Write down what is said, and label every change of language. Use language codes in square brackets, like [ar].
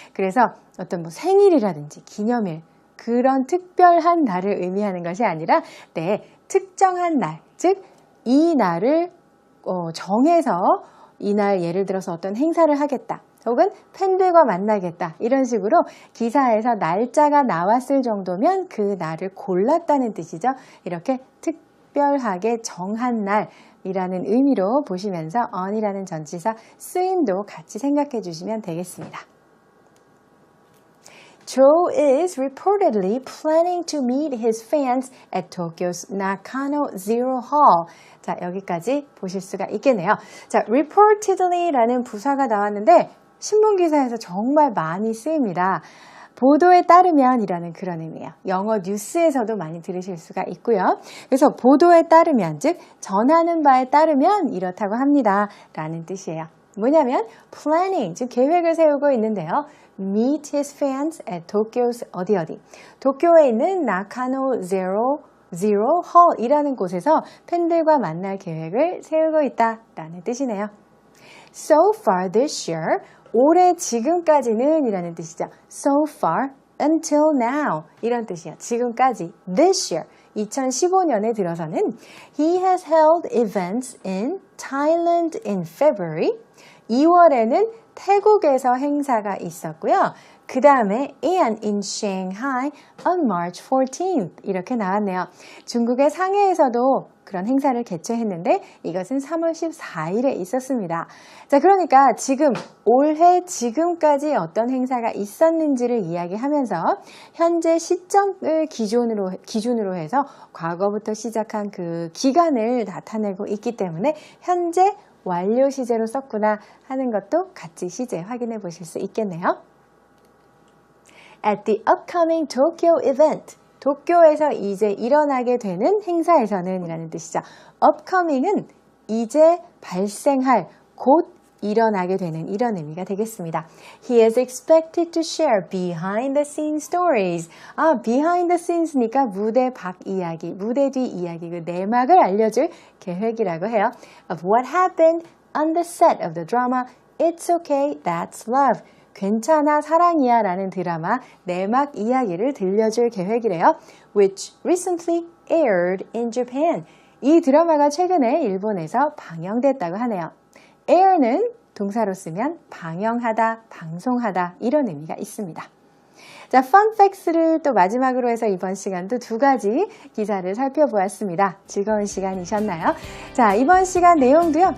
[ko] 그래서 어떤 뭐 생일이라든지 기념일 그런 특별한 날을 의미하는 것이 아니라 네, 특정한 날, 즉 이 날을 정해서 이날 예를 들어서 어떤 행사를 하겠다 혹은 팬들과 만나겠다 이런 식으로 기사에서 날짜가 나왔을 정도면 그 날을 골랐다는 뜻이죠. 이렇게 특별하게 정한 날이라는 의미로 보시면서 on이라는 전치사 쓰임도 같이 생각해 주시면 되겠습니다. [en] Joe is reportedly planning to meet his fans at Tokyo's Nakano Zero Hall. [ko] 자, 여기까지 보실 수가 있겠네요. 자, reportedly라는 부사가 나왔는데 신문 기사에서 정말 많이 쓰입니다. 보도에 따르면이라는 그런 의미예요. 영어 뉴스에서도 많이 들으실 수가 있고요. 그래서 보도에 따르면, 즉 전하는 바에 따르면 이렇다고 합니다. 라는 뜻이에요. 뭐냐면 planning, 즉 계획을 세우고 있는데요. [en] meet his fans at Tokyo's [ko] 어디 도쿄에 있는 나카노 Zero Hall 이라는 곳에서 팬들과 만날 계획을 세우고 있다라는 뜻이네요. [en] So far this year, [ko] 올해 지금까지는 이라는 뜻이죠. [en] So far until now [ko] 이런 뜻이에요. 지금까지 [en] this year [ko] 2015년에 들어서는 [en] he has held events in Thailand in February [ko] 2월에는 태국에서 행사가 있었고요. 그 다음에 [en] and in Shanghai on March 14th [ko] 이렇게 나왔네요. 중국의 상해에서도 그런 행사를 개최했는데 이것은 3월 14일에 있었습니다. 자, 그러니까 지금 올해 지금까지 어떤 행사가 있었는지를 이야기하면서 현재 시점을 기준으로 해서 과거부터 시작한 그 기간을 나타내고 있기 때문에 현재 완료 시제로 썼구나 하는 것도 같이 시제 확인해 보실 수 있겠네요. [en] At the upcoming Tokyo event, [ko] 도쿄에서 이제 일어나게 되는 행사에서는 이라는 뜻이죠. upcoming은 이제 발생할, 곧 일어나게 되는 이런 의미가 되겠습니다. [en] He is expected to share behind the scenes stories. [ko] behind the scenes니까 무대 밖 이야기, 무대 뒤 이야기, 그 내막을 알려줄 계획이라고 해요. [en] Of what happened on the set of the drama It's Okay, That's Love. [ko] 괜찮아, 사랑이야 라는 드라마 내막 이야기를 들려줄 계획이래요. [en] Which recently aired in Japan. [ko] 이 드라마가 최근에 일본에서 방영됐다고 하네요. air는 동사로 쓰면 방영하다, 방송하다 이런 의미가 있습니다. 자, fun facts를 또 마지막으로 해서 이번 시간도 두 가지 기사를 살펴보았습니다. 즐거운 시간이셨나요? 자, 이번 시간 내용도요.